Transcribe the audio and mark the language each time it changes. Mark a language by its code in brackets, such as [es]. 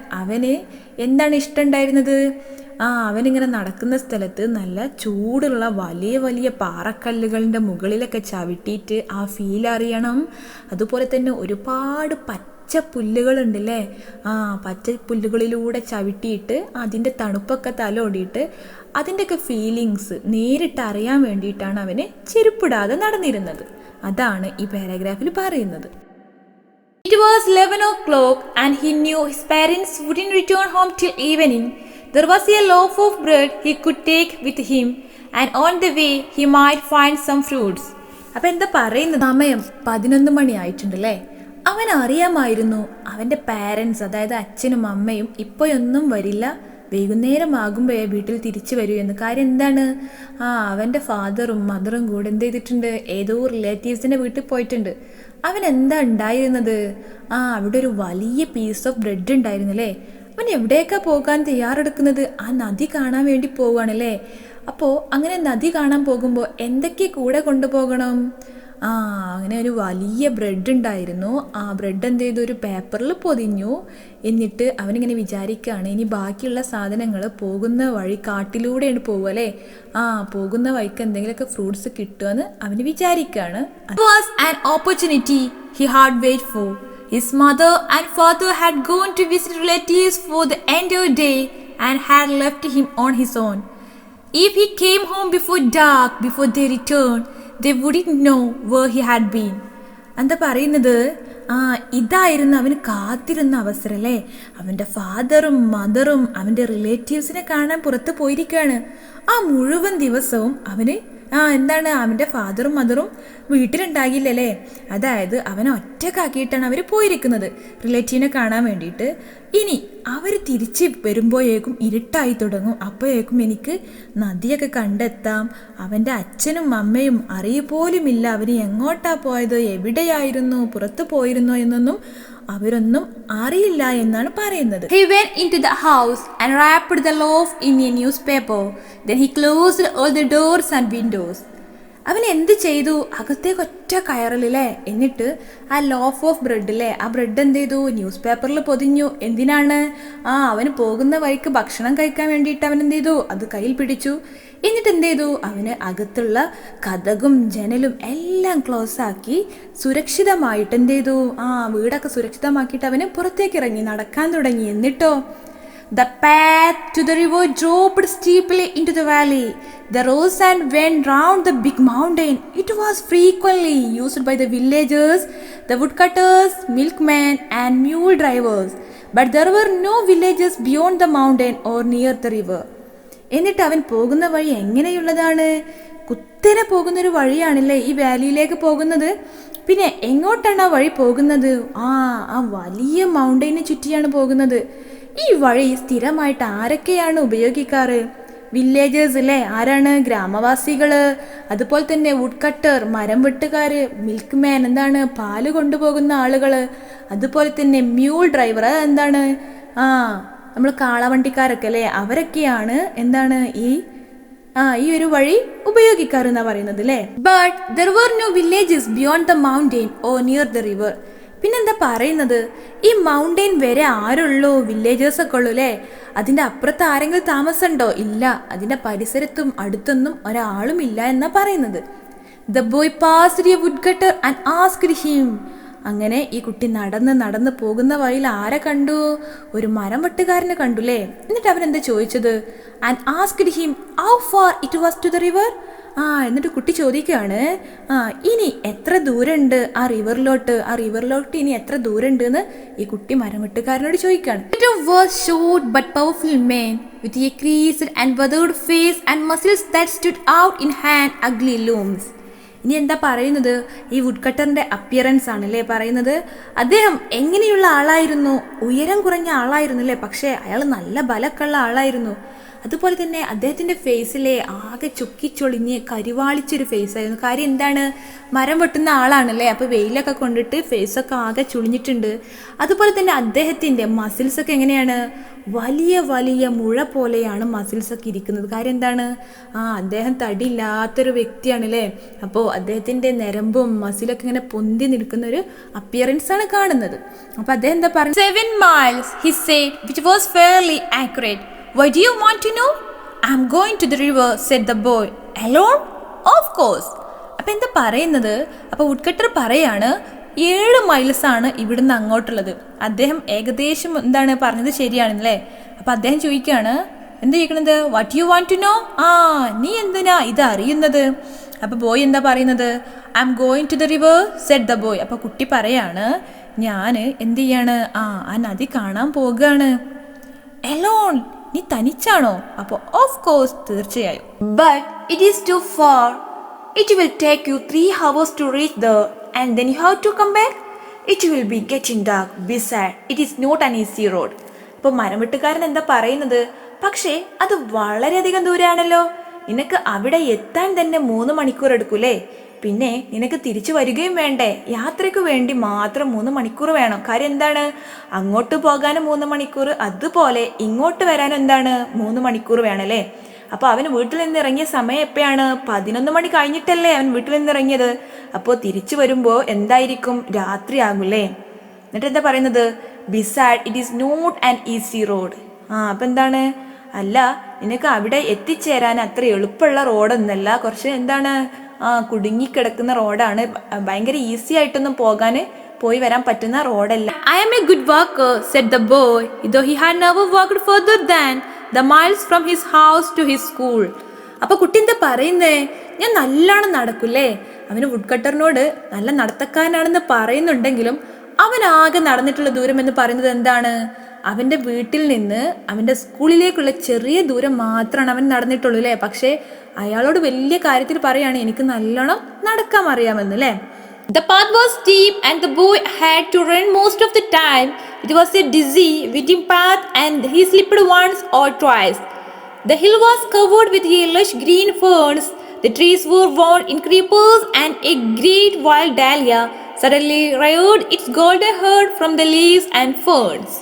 [ml] അവന് എന്താണ് ഇഷ്ടമുണ്ടായിരുന്നത്? അവനിങ്ങനെ നടക്കുന്ന സ്ഥലത്ത് നല്ല ചൂടുള്ള വലിയ വലിയ പാറക്കല്ലുകളുടെ മുകളിലൊക്കെ ചവിട്ടിയിട്ട് ആ ഫീൽ അറിയണം. അതുപോലെ തന്നെ ഒരുപാട് പച്ച പുല്ലുകളുണ്ടല്ലേ, പച്ച പുല്ലുകളിലൂടെ ചവിട്ടിയിട്ട് അതിൻ്റെ തണുപ്പൊക്കെ തലോടിയിട്ട് അതിൻ്റെയൊക്കെ ഫീലിങ്സ് നേരിട്ട് അറിയാൻ വേണ്ടിയിട്ടാണ് അവന് ചെരുപ്പിടാതെ നടന്നിരുന്നത്. അതാണ് ഈ പാരഗ്രാഫിൽ പറയുന്നത്. [en] It was 11 o'clock and he knew his parents wouldn't return home till evening. There was a loaf of bread he could take with him and on the way he might find some fruits. [ml] അപ്പം എന്താ പറയുന്നത്? സമയം 11 മണി ആയിട്ടുണ്ടല്ലേ. അവൻ അറിയാമായിരുന്നു അവൻ്റെ parents, അതായത് അച്ഛനും അമ്മയും ഇപ്പോഴൊന്നും വരില്ല, വൈകുന്നേരം ആകുമ്പോഴേ വീട്ടിൽ തിരിച്ചു വരൂ എന്ന്. കാര്യം എന്താണ്? അവൻ്റെ ഫാദറും മദറും കൂടെ എന്ത് ചെയ്തിട്ടുണ്ട്? ഏതോ റിലേറ്റീവ്സിൻ്റെ വീട്ടിൽ പോയിട്ടുണ്ട്. അവൻ എന്താ ഉണ്ടായിരുന്നത്? അവിടെ ഒരു വലിയ പീസ് ഓഫ് ബ്രെഡ് ഉണ്ടായിരുന്നല്ലേ. അവൻ എവിടേക്കാണ് പോകാൻ തയ്യാറെടുക്കുന്നത്? ആ നദി കാണാൻ വേണ്ടി പോവുകയാണല്ലേ. അപ്പോൾ അങ്ങനെ നദി കാണാൻ പോകുമ്പോൾ എന്തൊക്കെ കൂടെ കൊണ്ടുപോകണം? അങ്ങനെ ഒരു വലിയ ബ്രെഡ് ഉണ്ടായിരുന്നു. ആ ബ്രെഡ് എന്ത് ചെയ്തു? ഒരു പേപ്പറിൽ പൊതിഞ്ഞു. എന്നിട്ട് അവനിങ്ങനെ വിചാരിക്കുകയാണ്, ഇനി ബാക്കിയുള്ള സാധനങ്ങൾ പോകുന്ന വഴി കാട്ടിലൂടെയാണ് പോകുക അല്ലേ. പോകുന്ന വഴിക്ക് എന്തെങ്കിലുമൊക്കെ ഫ്രൂട്ട്സ് കിട്ടുമെന്ന് അവന് വിചാരിക്കുകയാണ്. [en] It was an opportunity he had waited for. His mother and father had gone to visit relatives for the entire day and had left him on his own. If he came home before dark, before they returned, they wouldn't know where he had been. [ml] എന്താ പറയുന്നത്? ഇതായിരുന്നു അവന് കാത്തിരുന്ന അവസരം അല്ലേ. അവൻ്റെ ഫാദറും മദറും അവൻ്റെ റിലേറ്റീവ്സിനെ കാണാൻ പുറത്ത് പോയിരിക്കുകയാണ്. മുഴുവൻ ദിവസവും അവന് എന്താണ്, അവൻ്റെ ഫാദറും മദറും വീട്ടിലുണ്ടാകില്ലല്ലേ. അതായത് അവനെ ഒറ്റക്കാക്കിയിട്ടാണ് അവർ പോയിരിക്കുന്നത് റിലേറ്റീവിനെ കാണാൻ വേണ്ടിയിട്ട്. ഇനി അവർ തിരിച്ച് വരുമ്പോഴേക്കും ഇരുട്ടായി തുടങ്ങും. അപ്പോഴേക്കും എനിക്ക് നദിയൊക്കെ കണ്ടെത്താം. അവൻ്റെ അച്ഛനും അമ്മയും അറിയുപോലുമില്ല അവന് എങ്ങോട്ടാ പോയത്, എവിടെയായിരുന്നു, പുറത്തു പോയിരുന്നോ എന്നൊന്നും അവരൊന്നും അറിയില്ല എന്നാണ് പറയുന്നത്. [en] He went into the house and wrapped the loaf in a newspaper. Then he closed all the doors and windows. [ml] അവൻ എന്ത് ചെയ്തു? അകത്തേക്ക് ഒറ്റ കയറലില്ലേ. എന്നിട്ട് ആ ലോഫ് ഓഫ് ബ്രെഡില്ലേ, ആ ബ്രെഡ് എന്ത് ചെയ്തു? ന്യൂസ് പേപ്പറിൽ പൊതിഞ്ഞു. എന്തിനാണ്? അവന് പോകുന്ന വഴിക്ക് ഭക്ഷണം കഴിക്കാൻ വേണ്ടിയിട്ട് അവൻ എന്ത് ചെയ്തു? അത് കയ്യിൽ പിടിച്ചു. എന്നിട്ട് എന്ത് ചെയ്തു? അവന് അകത്തുള്ള കതകും ജനലും എല്ലാം ക്ലോസ് ആക്കി സുരക്ഷിതമായിട്ട് എന്ത് ചെയ്തു? വീടൊക്കെ സുരക്ഷിതമാക്കിയിട്ട് അവന് പുറത്തേക്ക് ഇറങ്ങി നടക്കാൻ തുടങ്ങി. എന്നിട്ടോ [en] the path to the river dropped steeply into the valley. The rose and went round the big mountain. It was frequently used by the villagers, the woodcutters, milkmen and mule drivers. But there were no villages beyond the mountain or near the river. [ml] എന്നിട്ട് അവൻ പോകുന്ന വഴി എങ്ങനെയുള്ളതാണ്? കുത്തനെ പോകുന്നൊരു വഴിയാണല്ലേ ഈ വാലിയിലേക്ക് പോകുന്നത്. പിന്നെ എങ്ങോട്ടാണ് ആ വഴി പോകുന്നത്? ആ വലിയ മൗണ്ടൈനെ ചുറ്റിയാണ് പോകുന്നത്. ഈ വഴി സ്ഥിരമായിട്ട് ആരൊക്കെയാണ് ഉപയോഗിക്കാറ്? വില്ലേജേഴ്സ് അല്ലേ. ആരാണ്? ഗ്രാമവാസികള്. അതുപോലെ തന്നെ വുഡ് കട്ടർ, മരം വെട്ടുകാര്, മിൽക്ക് മാൻ, എന്താണ്, പാല് കൊണ്ടുപോകുന്ന ആളുകള്. അതുപോലെ തന്നെ മ്യൂൾ ഡ്രൈവർ, എന്താണ്, നമ്മൾ കാളവണ്ടിക്കാരൊക്കെ അല്ലേ, അവരൊക്കെയാണ് എന്താണ് ഈ ഒരു വഴി ഉപയോഗിക്കാറെന്നാ പറയുന്നത് അല്ലേ. [en] But there were no villages beyond the mountain or near the river. [ml] പിന്നെന്താ പറയുന്നത്? ഈ മൗണ്ടെയിൻ വരെ ആരുള്ളൂ? വില്ലേജേഴ്സ് ഒക്കെ ഉള്ളൂ അല്ലേ. അതിൻ്റെ അപ്പുറത്ത് ആരെങ്കിലും താമസമുണ്ടോ? ഇല്ല. അതിൻ്റെ പരിസരത്തും അടുത്തൊന്നും ഒരാളും ഇല്ല എന്നാ പറയുന്നത്. [en] The boy passed a woodcutter and asked him. [ml] അങ്ങനെ ഈ കുട്ടി നടന്ന് പോകുന്ന വഴിയിൽ ആരെ കണ്ടു? ഒരു മരം വെട്ടുകാരനെ കണ്ടുല്ലേ. എന്നിട്ട് അവൻ എന്താ ചോദിച്ചത്? [en] And asked him how far it was to the river. [ml] എന്നിട്ട് കുട്ടി ചോദിക്കുകയാണ്, ഇനി എത്ര ദൂരമുണ്ട് ആ റിവറിലോട്ട് ഇനി എത്ര ദൂരമുണ്ട് എന്ന് ഈ കുട്ടി മരം വെട്ടുകാരനോട് ചോദിക്കുകയാണ്. It was short but powerful man with a creased and weathered face and muscles that stood out in hand ugly looms. ഇനി എന്താ പറയുന്നത്? ഈ വുഡ് കട്ടറിൻ്റെ അപ്പിയറൻസ് ആണല്ലേ പറയുന്നത്. അദ്ദേഹം എങ്ങനെയുള്ള ആളായിരുന്നു? ഉയരം കുറഞ്ഞ ആളായിരുന്നു അല്ലേ, പക്ഷേ അയാൾ നല്ല ബലമൊക്കെയുള്ള ആളായിരുന്നു. അതുപോലെ തന്നെ അദ്ദേഹത്തിൻ്റെ ഫേസിലെ ആകെ ചുക്കിച്ചൊളിഞ്ഞ് കരിവാളിച്ചൊരു ഫേസായിരുന്നു. കാര്യം എന്താണ്, മരം വെട്ടുന്ന ആളാണല്ലേ, അപ്പോൾ വെയിലൊക്കെ കൊണ്ടിട്ട് ഫേസൊക്കെ ആകെ ചുളിഞ്ഞിട്ടുണ്ട്. അതുപോലെ തന്നെ അദ്ദേഹത്തിൻ്റെ മസിൽസൊക്കെ എങ്ങനെയാണ്, വലിയ വലിയ മുഴ പോലെയാണ് മസിൽസൊക്കെ ഇരിക്കുന്നത്. കാര്യം എന്താണ്, അദ്ദേഹം തടിയില്ലാത്തൊരു വ്യക്തിയാണല്ലേ, അപ്പോൾ അദ്ദേഹത്തിൻ്റെ നരമ്പും മസിലൊക്കെ ഇങ്ങനെ പൊന്തി നിൽക്കുന്ന ഒരു അപ്പിയറൻസ് ആണ് കാണുന്നത്. അപ്പോൾ അദ്ദേഹം എന്താ പറയുക, [en] 7 miles he said, which was fairly accurate. Why do you want to know? I'm going to the river, said the boy. Alone? Of course. [ml] അപ്പം എന്താ പറയുന്നത്, അപ്പോൾ വുഡ്കട്ടർ പറയാണ് 7 miles ആണ് ഇവിടുന്ന് അങ്ങോട്ടുള്ളത്. അദ്ദേഹം ഏകദേശം എന്താണ് പറഞ്ഞത് ശരിയാണല്ലേ. അപ്പം അദ്ദേഹം ചോദിക്കുകയാണ്, എന്താ ചോദിക്കണത്, [en] what you want to know, [ml] നീ എന്തിനാ ഇത് അറിയുന്നത്. അപ്പോൾ ബോയ് എന്താ പറയുന്നത്, [en] I am going to the river, said the boy. [ml] അപ്പോൾ കുട്ടി പറയാണ്, ഞാൻ എന്ത് ചെയ്യാണ്, ആ നദി കാണാൻ പോകുകയാണ്. [en] alone, [ml] നീ തനിച്ചാണോ. അപ്പോൾ [en] of course, [ml] തീർച്ചയായും. [en] But it is too far. It will take you 3 hours to reach there and then you have to come back. It will be getting dark. Besides, it is not an easy road. [ml] ഇപ്പോൾ മരംവെട്ടുകാരൻ എന്താ പറയുന്നത്, പക്ഷേ അത് വളരെയധികം ദൂരെയാണല്ലോ, നിനക്ക് അവിടെ എത്താൻ തന്നെ 3 മണിക്കൂർ എടുക്കൂലേ, പിന്നെ നിനക്ക് തിരിച്ചു വരികയും വേണ്ടേ, യാത്രയ്ക്ക് വേണ്ടി മാത്രം 3 മണിക്കൂർ വേണം. കാര്യം എന്താണ്, അങ്ങോട്ട് പോകാനും 3 മണിക്കൂർ, അതുപോലെ ഇങ്ങോട്ട് വരാനും എന്താണ് 3 മണിക്കൂർ വേണമല്ലേ. അപ്പോൾ അവൻ വീട്ടിൽ നിന്ന് ഇറങ്ങിയ സമയം എപ്പോഴാണ്, 11 മണി കഴിഞ്ഞിട്ടല്ലേ അവൻ വീട്ടിൽ നിന്ന് ഇറങ്ങിയത്. അപ്പോൾ തിരിച്ചു വരുമ്പോൾ എന്തായിരിക്കും, രാത്രിയാകൂലേ. എന്നിട്ട് എന്താ പറയുന്നത്, [en] Beside it is not an easy road. [ml] അപ്പം എന്താണ്, അല്ല നിനക്ക് അവിടെ എത്തിച്ചേരാൻ അത്ര എളുപ്പമുള്ള റോഡൊന്നല്ല, കുറച്ച് എന്താണ് കുടുങ്ങിക്കിടക്കുന്ന റോഡാണ്, ഭയങ്കര ഈസി ആയിട്ടൊന്നും പോയി വരാൻ പറ്റുന്ന റോഡല്ല. [en] I am a good walker, said the boy, though he had never walked further than the miles from his house to his school. [ml] അപ്പോൾ കുട്ടി എന്താ പറയുന്നേ, ഞാൻ നല്ലോണം നടക്കൂലേ. അവന് വുഡ്കട്ടറിനോട് നല്ല നടത്തക്കാരനാണെന്ന് പറയുന്നുണ്ടെങ്കിലും അവനാകെ നടന്നിട്ടുള്ള ദൂരം എന്ന് പറയുന്നത് എന്താണ്, അവൻ്റെ വീട്ടിൽ നിന്ന് അവൻ്റെ സ്കൂളിലേക്കുള്ള ചെറിയ ദൂരം മാത്രമാണ് അവൻ നടന്നിട്ടുള്ളൂ അല്ലേ. പക്ഷേ അയാളോട് വലിയ കാര്യത്തിൽ പറയാണ്, എനിക്ക് നല്ലോണം നടക്കാൻ അറിയാമെന്ന് അല്ലേ. [en] The path was steep and the boy had to run most of the time. It was a dizzy, winding path and he slipped once or twice. The hill was covered with lush green ferns. The trees were wound in creepers and a great wild dahlia suddenly reared its golden head from the leaves and ferns.